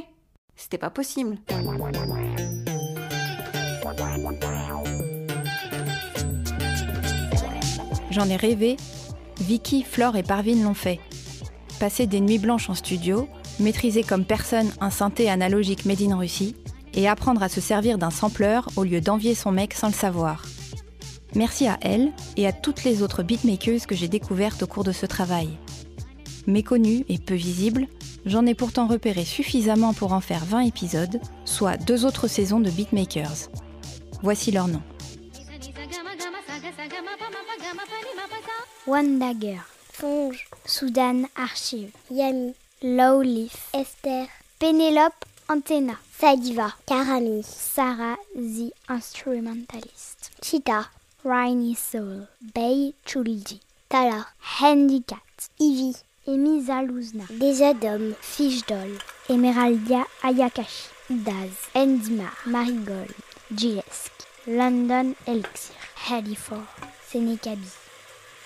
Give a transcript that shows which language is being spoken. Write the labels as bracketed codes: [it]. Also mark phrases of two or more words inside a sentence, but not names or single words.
[fr] C'était pas possible. J'en ai rêvé, Vicky, Flore et Parvin l'ont fait. Passer des nuits blanches en studio, maîtriser comme personne un synthé analogique [en] made in [fr] Russie et apprendre à se servir d'un sampler au lieu d'envier son mec sans le savoir. Merci à elle et à toutes les autres beatmakeuses que j'ai découvertes au cours de ce travail. Méconnues et peu visibles, j'en ai pourtant repéré suffisamment pour en faire 20 épisodes, soit 2 autres saisons de Beatmakers. Voici leurs noms. Wandagger, Fonge, Soudan Archive, Yami, Lowleaf, Esther, Pénélope, Antenna, Sadiva, Karami, Sarah the Instrumentalist, Cheetah, Rainy Soul, Bay Chulji, Tala, Handicat, Ivy, Emisa Luzna, Desadom, Fishdoll, Emeraldia Ayakashi, Daz, Endimar, Marigold, Gilesk, London Elixir, Halifor, Senekabi.